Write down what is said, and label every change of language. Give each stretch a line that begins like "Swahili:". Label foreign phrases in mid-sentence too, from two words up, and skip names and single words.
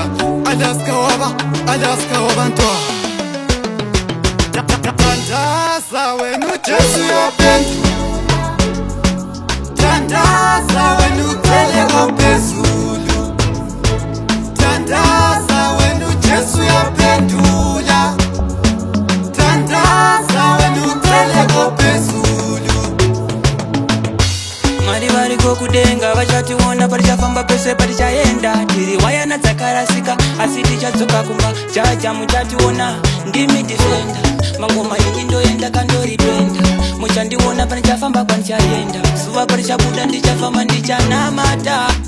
North Ndebele: Alaska wabantwana, tandaza wenu Jesu yapendula, tandaza wenu peleko phezulu, tandaza wenu Jesu yapendula, tandaza wenu peleko phezulu.
Shona: Mwari variko kudenga vachationa parichafamba pese parichaenda, tiri wayana dzakarasika asi tichadzoka kumba, jaja muchationa ndimi defenda, mangoma ini ndoenda kandoripenda, muchandiona panichafamba kwanichaenda, zuva parichabuda ndichafamba ndichanamata.